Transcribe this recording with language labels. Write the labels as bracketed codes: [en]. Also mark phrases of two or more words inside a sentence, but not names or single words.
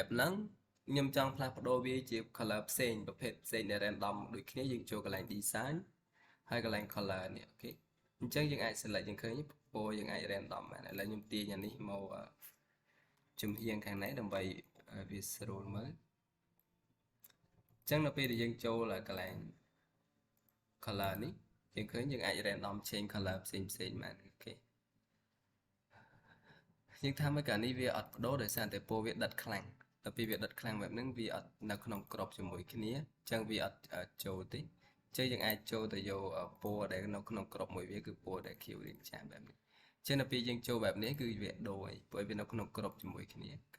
[km] ហ្នឹងខ្ញុំចង់ផ្លាស់ប្ដូរវាជា color ផ្សេងប្រភេទផ្សេងដែល random ដូចគ្នាយើងចូលកន្លែង design ហើយកន្លែង color នេះអូខេអញ្ចឹងយើងអាច select យើងឃើញពណ៌យើងអាច random បានឥឡូវខ្ញុំទាញអានេះមកជំហៀងខាងនេះដើម្បីវាស្រួលមើលអញ្ចឹងនៅពេលដែលយើងចូលកន្លែង color នេះយើងឃើញយើងអាច [en] random change color [km] ផ្សេងបានអូខេ យើងថាមកកាលនេះវាអត់បដូរដោយសារតែពណ៌វាដិតខ្លាំងដល់ពេលវាដិតខ្លាំងបែបហ្នឹងវាអត់នៅក្នុងក្របជាមួយគ្នាអញ្ចឹងវាអត់ចូលទេចឹងយើងអាចចូលទៅយកពណ៌ដែលនៅក្នុងក្របមួយវាគឺពណ៌ដែលខៀវរាងចាស់បែបនេះចឹងដល់ពេលយើងចូលបែបនេះគឺវាដូរហើយព្រោះវានៅក្នុងក្របជាមួយគ្នា